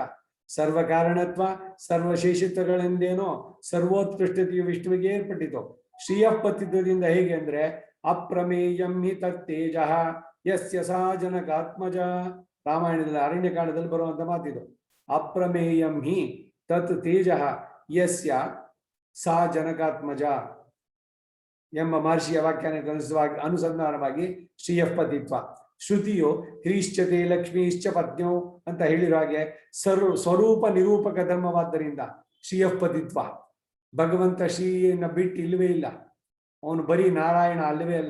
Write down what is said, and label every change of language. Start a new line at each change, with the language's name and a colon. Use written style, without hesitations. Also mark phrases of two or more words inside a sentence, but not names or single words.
Kannada: ಸರ್ವಕಾರಣತ್ವ ಸರ್ವಶೇಷಿತ್ವಗಳೆಂದೇನೋ ಸರ್ವೋತ್ಕೃಷ್ಟತೆಯು ವಿಷ್ಣುವಿಗೆ ಏರ್ಪಟ್ಟಿತು. ಶ್ರೀಯಪತಿತ್ವದಿಂದ ಹೇಗೆ ಅಂದ್ರೆ
Sanskrit: ಅಪ್ರಮೇಯಂ ಹಿ ತತ್ತೇಜ ಯಸ್ಯ ಸಾ ಜನಕಾತ್ಮಜ.
Kannada: ರಾಮಾಯಣದಲ್ಲಿ ಅರಣ್ಯಕಾಂಡದಲ್ಲಿ ಬರುವಂತ ಮಾತಿದು.
Sanskrit: ಅಪ್ರಮೇಯಂ ಹಿ ತತ್ ತೇಜ ಯಸ್ಯ ಸಾ ಜನಕಾತ್ಮಜ
Kannada: ಎಂಬ ಮಹರ್ಷಿಯ ವ್ಯಾಖ್ಯಾನ ಅನುಸಂಧಾನವಾಗಿ ಶ್ರೀಯಪತಿತ್ವ. ಶ್ರುತಿಯು
Sanskrit: ಕ್ರೀಶ್ಚತೆ ಲಕ್ಷ್ಮೀಶ್ಚ ಪತ್ನ್ಯೋ
Kannada: ಅಂತ ಹೇಳಿರೋ ಹಾಗೆ ಸ್ವರೂಪ ನಿರೂಪಕ ಧರ್ಮವಾದ್ದರಿಂದ ಶ್ರೀಯಪತಿತ್ವ. ಭಗವಂತ ಶ್ರೀಯನ್ನ ಬಿಟ್ಟು ಇಲ್ಲವೇ ಇಲ್ಲ, ಅವನು ಬರೀ ನಾರಾಯಣ ಅಲ್ಲವೇ ಅಲ್ಲ.